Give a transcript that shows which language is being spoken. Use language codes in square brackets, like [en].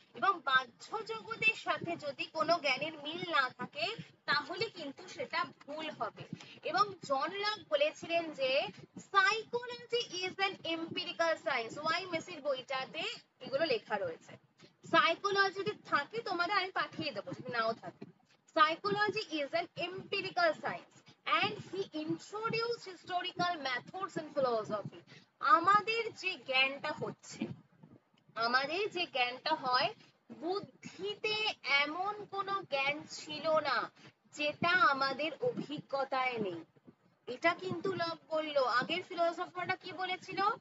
[bn] এবং বাহ্য জগতের সাথে যদি কোনো জ্ঞানের মিল না থাকে, তাহলে কিন্তু সেটা ভুল হবে। এবং জন লক বলেছিলেন যে [en] Psychology is an empirical science. [bn] Y মেসির বইটাতে এগুলো লেখা রয়েছে। সাইকোলজি যদি থাকে তোমাদের আমি পাঠিয়ে দেবো, যদি নাও থাকে। [en] Psychology is an empirical science and he introduced historical methods in philosophy. [bn] আমাদের যে জ্ঞানটা হচ্ছে, আমাদের যে জ্ঞানটা হয়, বুদ্ধিতে এমন কোনো জ্ঞান ছিল না যেটা আমাদের অভিজ্ঞতায় নেই। এটা কিন্তু লক বললো। আগের ফিলোসফাররা কি বলেছিল?